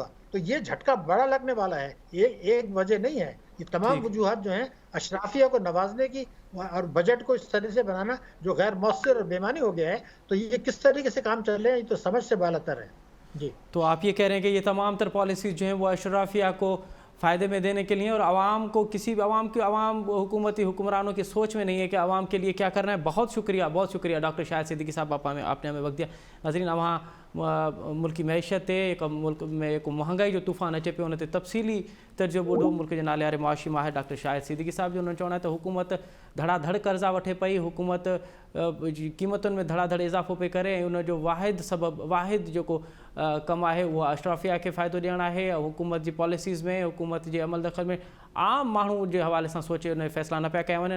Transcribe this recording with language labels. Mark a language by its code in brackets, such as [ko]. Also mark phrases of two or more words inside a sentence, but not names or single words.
[ur] تو یہ جھٹکا بڑا لگنے والا ہے, یہ ایک وجہ نہیں ہے. یہ تمام وجوہات جو ہیں اشرافیہ کو نوازنے کی اور بجٹ کو اس طرح سے بنانا جو غیر مؤثر اور بیمانی ہو گیا ہے, تو یہ کس طریقے سے کام چل رہے ہیں یہ تو سمجھ سے بالاتر ہے. جی, تو آپ یہ کہہ رہے ہیں کہ یہ تمام تر پالیسیز جو ہیں وہ اشرافیہ کو فائدے میں دینے کے لیے، اور عوام کو کسی بھی عوام حکومتی حکمرانوں کی سوچ میں نہیں ہے کہ عوام کے لیے کیا کرنا ہے. بہت شکریہ ڈاکٹر شاہد صدیقی صاحب، آپ نے ہمیں وقت دیا. [sd] नाज़रीन, वहाँ मुल्क की मैशत एक मुल्क में एक महंगाई जो तूफ़ान अचे पियो, उन ते तफ़सीली तर्जो ॿुधो मुल्क जे नाले वारे मुआशी माहिर डॉक्टर शाहिद सिद्दीकी साहब जो। उन्होंने चवणु आहे त हुकूमत धड़ाधड़ कर्ज़ा वठे पई, हुकूमत जी क़ीमतुनि में धड़ाधड़ इज़ाफ़ो पई करे, ऐं उनजो वाहिद जेको कमु आहे उहो अशराफिया खे फ़ाइदो ॾियणु आहे। हुकूमत जी पॉलिसीज़ में, हुकूमत जे अमल दख़ल में आम माण्हू जे हवाले सां सोचे उन फ़ैसिला न पिया कया वञनि।